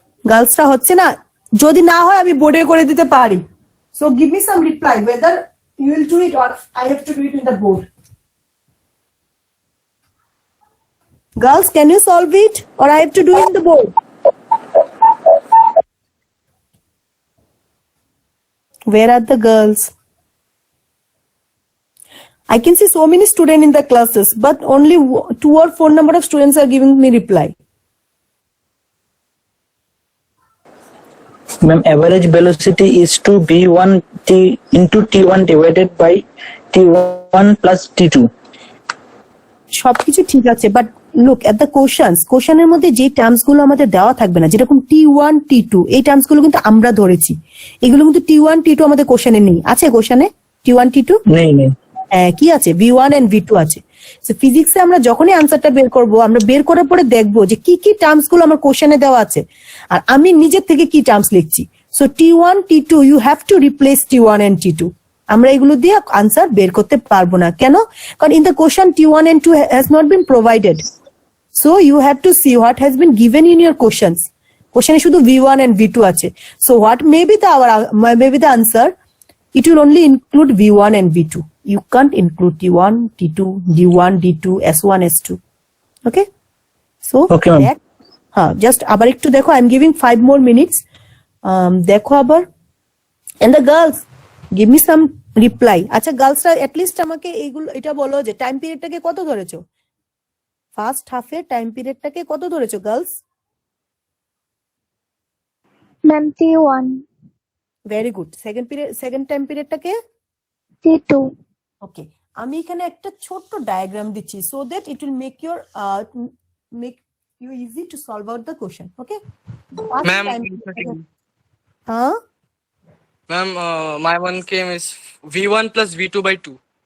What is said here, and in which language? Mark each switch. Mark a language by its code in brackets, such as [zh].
[bn] গার্লসটা হচ্ছে না, যদি না হয় আমি বোর্ডে করে দিতে পারি। [en] So give me some reply whether you will do it or I have to do it in the board. Girls, can you solve it or I have to do it in the board? Where are the girls? I can see so many students in the classes, but only 2 or 4 number of students are giving me reply. Ma'am, average velocity is to v1 t into t1 divided by t1 plus t2. [bn] সবকিছু ঠিক আছে, [en] but look at the [bn] কোশ্চেনের মধ্যে যে terms গুলো আমাদের দেওয়া থাকবে না, যেরকম t1 t2, এই টার্মস গুলো কিন্তু আমরা ধরেছি, এগুলো কিন্তু t1 t2 আমাদের কোশ্চেনে নেই। আছে কোশ্চেনে t1 t2? নেই। কি আছে? v1 and v2 আছে। সো ফিজিক্সে আমরা যখনই আনসারটা বের করব, আমরা বের করার পরে দেখবো যে কি কি টার্মস গুলো আমার কোশ্চেনে দেওয়া আছে আর আমি নিজের থেকে কি টার্মস লিখছি। So t1 t2 [en] You have to replace t1 and t2। [bn] আমরা এগুলো দিয়ে আনসার বের করতে পারবো না। কেন? [en] কারণ in the question t1 and 2 has not been provided. So you have to see what has been given in your questions. [bn] কোশ্চেনে শুধু v1 and v2 আছে। [en] So what may be the answer, it will only include v1 and v2. You can't include t1 t2 d1 d2 s1 s2. Okay, so Okay, ma'am. [bn] হ্যাঁ, just আবার একটু দেখো, [en] I am giving 5 more minutes. [bn] দেখো আবার [en] And the girls give me some reply. [bn] আচ্ছা গার্লসরা at least আমাকে এইগুলো এটা বলো যে টাইম পিরিয়ডটাকে কত ধরেছো, ফার্স্ট হাফে টাইম পিরিয়ডটাকে কত ধরেছো girls? [en] Ma'am, T1, [bn] very good. Second time পিরিয়ডটাকে? [en] T2, okay, [bn] আমি এখানে একটা ছোট্ট ডায়াগ্রাম দিচ্ছি [en] So that it will make you easy to solve out the question. Okay Ma'am, [bn] হ্যাঁ [en] ma'am, my one came is V1 plus V2 by 2.